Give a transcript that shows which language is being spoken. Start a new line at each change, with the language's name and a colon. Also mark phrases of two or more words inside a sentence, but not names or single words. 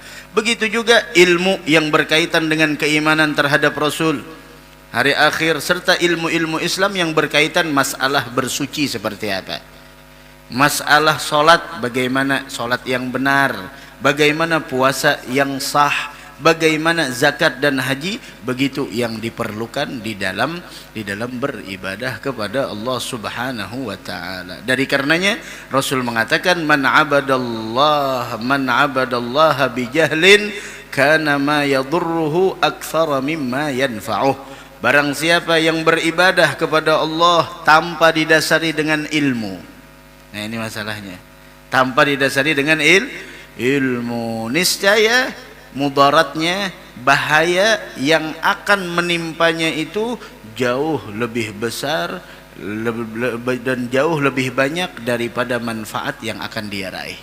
Indonesian: Begitu juga ilmu yang berkaitan dengan keimanan terhadap Rasul, hari akhir, serta ilmu-ilmu Islam yang berkaitan masalah bersuci seperti apa, masalah solat, bagaimana solat yang benar, bagaimana puasa yang sah, bagaimana zakat dan haji, begitu yang diperlukan di dalam beribadah kepada Allah
Arabic: سبحانه وتعالى. Dari karenanya Rasul mengatakan من عبد الله بجهل كان ما يضره أكثر مما ينفعه.
Indonesian: Barang siapa yang beribadah kepada Allah tanpa didasari dengan ilmu. Nah, ini masalahnya. Tanpa didasari dengan ilmu, niscaya mudaratnya, bahaya yang akan menimpanya itu jauh lebih besar dan jauh lebih banyak daripada manfaat yang akan dia raih.